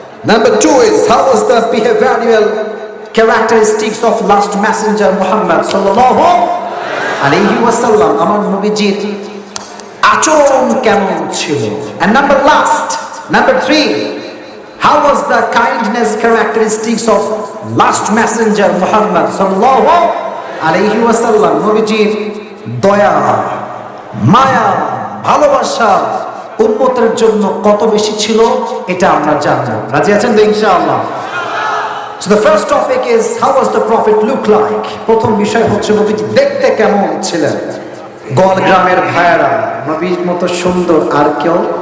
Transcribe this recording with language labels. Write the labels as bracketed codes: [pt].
[en] Number 2 is how was the behavioral characteristics of last messenger Muhammad sallallahu alayhi wasallam? [bn] আমার নবীজির আচরণ কেমন ছিল? [en] And number 3, how was the kindness characteristics of last messenger Muhammad sallallahu alayhi wasallam? [bn] নবীজির দয়া, মায়া, ভালোবাসা উম্মতের জন্য কত বেশি ছিল এটা আমরা জানবো। রাজি আছেন তো ইনশাআল্লাহ? [en] So the first topic is how was the prophet look like? [bn] প্রথম বিষয় হচ্ছে নবীজি দেখতে কেমন ছিলেন। গোয়াল গ্রামের ভাইয়েরা, নবীর মতো সুন্দর আর কেউ?